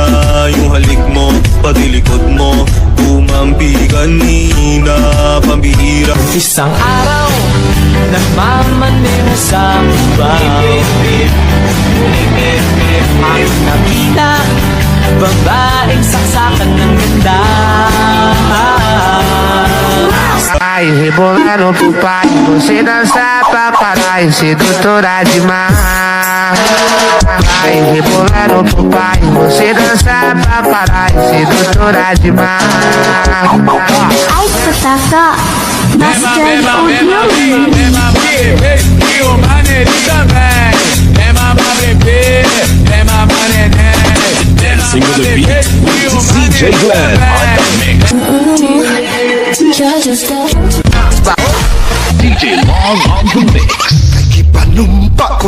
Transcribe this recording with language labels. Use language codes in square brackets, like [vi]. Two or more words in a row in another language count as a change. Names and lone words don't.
[tl] Yung halik mo, pati likod mo, tumampi kanina. Pambihira. Isang araw, nagmamaneho sa baba. Ang nakita, babaeng saksakan ng ganda. [pt] Ai, rebolando pro pai, você dança pra caralho, sedutora demais. Ai, rebolando pro pai, você dança pra caralho, sedutora demais. Ai, Patata, bastante ouviu? E o maneirinho também. É mamar bebê, é mamar neném. [en] Dancing with the beat with DJ Glenn on the mix. DJ Long on the mix.